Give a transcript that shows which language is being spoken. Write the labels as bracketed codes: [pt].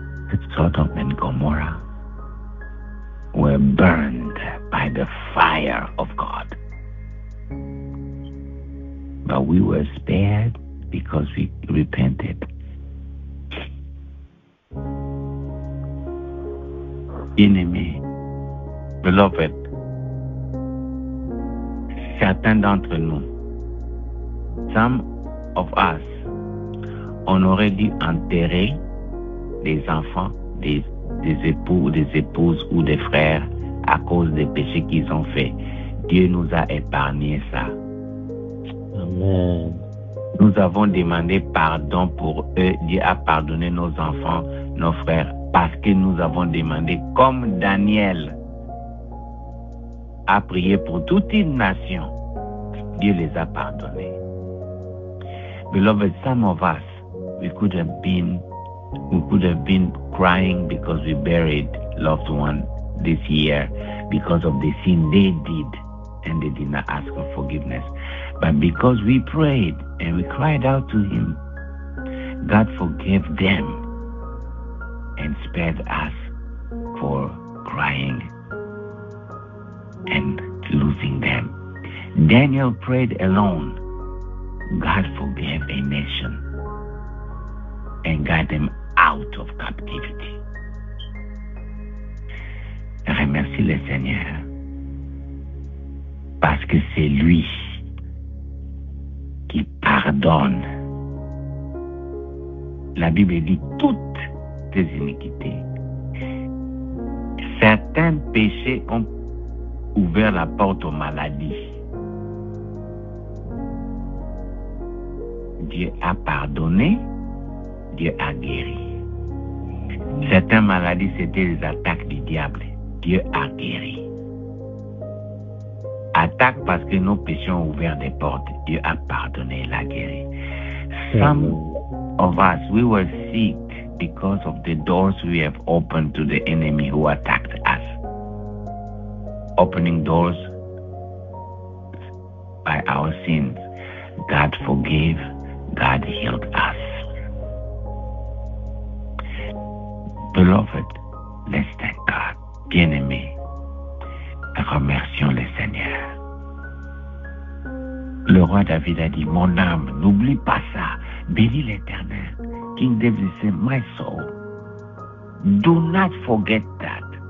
[en] But Sodom and Gomorrah were burned by the fire of God. but we were spared because we repented. [fr] Bien-aimés, [en] beloved, [fr] certains d'entre nous, [en] some of us, [fr] on aurait dû enterrer des enfants, des époux ou des épouses ou des frères à cause des péchés qu'ils ont faits. Dieu nous a épargné ça. Amen. Nous avons demandé pardon pour eux. Dieu a pardonné nos enfants, nos frères, parce que nous avons demandé, comme Daniel a prié pour toute une nation, Dieu les a pardonnés. [en] Beloved, some of us, we could have been crying because we buried loved one this year because of the sin they did, and they did not ask for forgiveness. But because we prayed and we cried out to Him, God forgave them and spared us for crying and losing them. Daniel prayed alone. God forgave a nation and got them out of captivity. [fr] Remercie le Seigneur parce que c'est lui qui pardonne. La Bible dit toutes tes iniquités. Certains péchés ont ouvert la porte aux maladies. Dieu a pardonné, Dieu a guéri. Certaines maladies, c'était les attaques du diable. Dieu a guéri. Attaque parce que nos péchés ont ouvert des portes. Dieu a pardonné, il a guéri. [en] Some of us, we were sick because of the doors we have opened to the enemy who attacked us. Opening doors by our sins. God forgave, God healed us. Beloved, let's thank God. [fr] Bien-aimés, remercions le Seigneur. Le roi David a dit, mon âme, n'oublie pas ça. Bénis l'Éternel. [en] King David said, my soul, do not forget that.